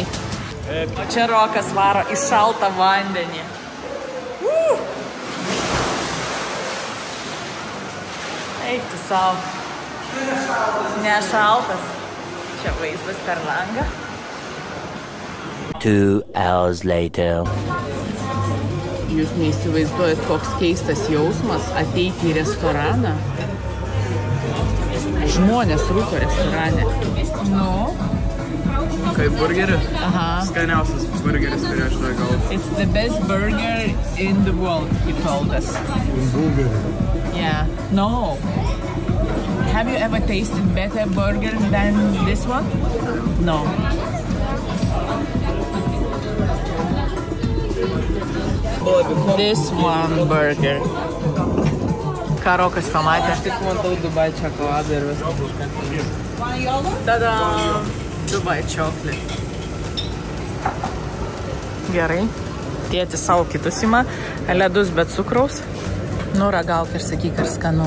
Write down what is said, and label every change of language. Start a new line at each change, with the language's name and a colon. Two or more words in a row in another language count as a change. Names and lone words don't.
Lithuanian: O čia Rokas varo į šaltą vandenį. Eik tu savo. Nešaltas. Čia vaizdas per langą.
English: 2 hours later.
Lithuanian: Jūs neįsivaizduojat, koks keistas jausmas ateiti į restoraną. Žmonės rūko restorane. Nu? Kaip burgeris? Aha. Skaniausias burgeris, kurį aš ragau.
English: It's the best burger in the world, he told us. In Bulgaria. Yeah. No. Have you ever tasted better burger than this one? No. This one burger.
Lithuanian: Ką Rokas pamatė? Aš tik matau Dubai čokoladą ir viskas. Tada Dubai chocolate. Gerai. Tėtis savo kitus ima. Ledus be cukraus. Nu, ragauk ir sakyk, ar skanu.